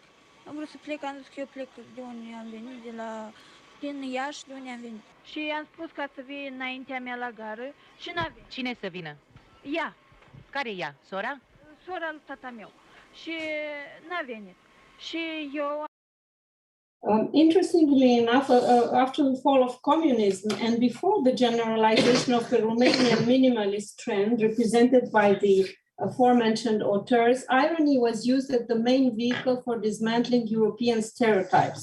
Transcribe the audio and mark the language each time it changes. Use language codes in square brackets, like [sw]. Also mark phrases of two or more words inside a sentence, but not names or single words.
[ro] Am vrut să plec, am zis că eu plec de unde am venit, din Iași, de unde am venit. Și i-am spus ca să vii înaintea mea la gară și n-a venit. Cine să vină? Ea. Care e ea? Sora? Sora lui tata meu. Și n-a venit. Și eu... [en] Interestingly enough, after the fall of communism and before the generalization of the Romanian minimalist trend represented by the aforementioned auteurs, irony was used as the main vehicle for dismantling European stereotypes.